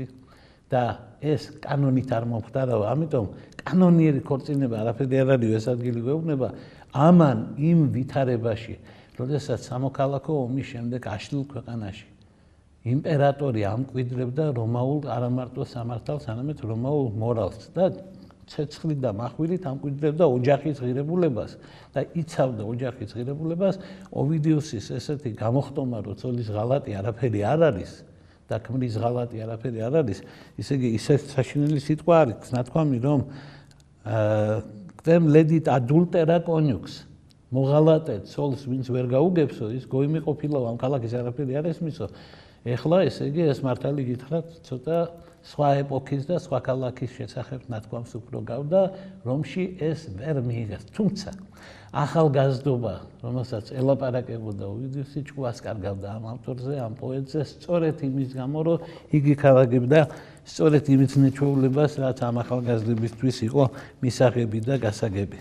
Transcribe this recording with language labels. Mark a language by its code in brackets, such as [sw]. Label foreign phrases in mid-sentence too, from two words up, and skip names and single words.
[ka] და ეს კანონით არ მომხდარავა, ამიტომ კანონიერი ქორწინება არაფერი არ არის, ეს ადგილი გვეუბნება ამან იმ ვითარებაში, როდესაც სამოქალაქო ომის შემდეგ აშლილ ქვეყანაში იმპერატორი ამკვიდრებდა რომაულ არამარტო სამართალს, არამედ რომაულ მორალს და ცეცხლით და מחვილით ამკვიდრებდა ოჯახის ღირებულებას და იცავდა ოჯახის ღირებულებას. ოვიდიუსის ესეთი გამოხტომა, რომ ცოლის ღალატი არაფერი არ არის და ქმრის ღალატი არაფერი არ არის, ისე იგი ისეთ საშინელი სიტყვა არის, ნათქვამი, რომ [la] quem ledit adultera coniux, [ka] მოღალატე ცოლს, ვინც ვერ გაუგებსო, ის გოიმი ყოფილა ამ ქალაქის არაფერი არ ესმისო. ეხლა ესე იგი ეს მართალი გითხრათ, ცოტა სხვა ეპოქის და სხვა ქალაქის შესახებ ნათქვამს უფრო გავდა, რომში ეს ვერ მიიღეს. თუმცა ახალგაზრდობა, რომელსაც ელაპარაკებოდა ოვიდიუსი, ჭკუას კარგავდა ამ ავტორზე, ამ პოეტზე, სწორედ იმის გამო, რომ იგი ქალაგებდა სწორედ იმის ზნე-ჩვეულებას, რაც ამ ახალგაზრდებისთვის იყო მისაღები და გასაგები.